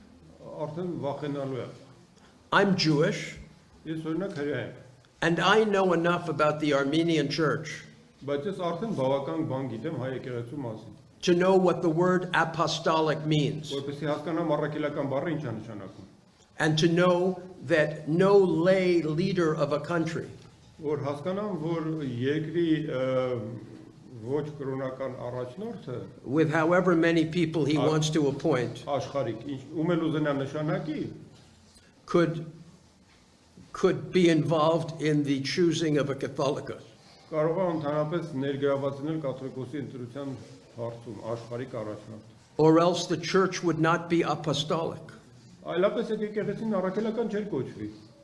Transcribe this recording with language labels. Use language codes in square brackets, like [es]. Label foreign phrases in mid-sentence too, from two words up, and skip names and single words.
[en] I'm Jewish, and I know enough about the Armenian church to know what the word apostolic means, and to know that no lay leader of a country [hy] որ հասկանամ, որ երկրի ոչ կրոնական առաջնորդը [en] with however many people he wants to appoint, [hy] աշխարհիկ ում էլ ուզենա նշանակի, [en] could be involved in the choosing of a Catholicos. [hy] կարող է ընդհանրապես ներգրաված լինել կաթոլիկոսի ընտրության հարցում աշխարհիկ առաջնորդ։ [en] Or else the church would not be apostolic. [hy] Այլապես եկեղեցին առաքելական չէր կոչվի։